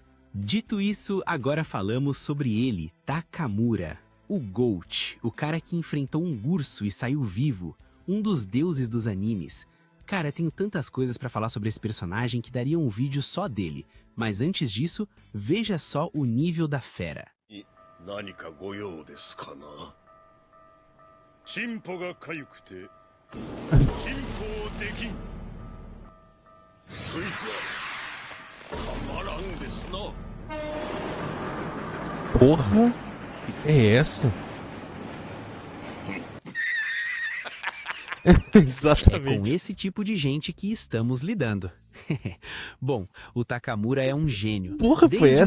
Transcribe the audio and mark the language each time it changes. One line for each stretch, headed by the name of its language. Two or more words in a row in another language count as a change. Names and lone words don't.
Portuguese: Dito isso, agora falamos sobre ele, Takamura, o GOAT, o cara que enfrentou um urso e saiu vivo, um dos deuses dos animes. Cara, tenho tantas coisas pra falar sobre esse personagem que daria um vídeo só dele, mas antes disso, veja só o nível da fera.
Japanese: 何かご用ですかな。チンポが痒くてチンポできん。そいつはたまらんですな。
Portuguese: Porra? Que é essa? É Exatamente. com esse tipo de gente que estamos lidando. Bom, o Takamura é um gênio. Porra, foi Desde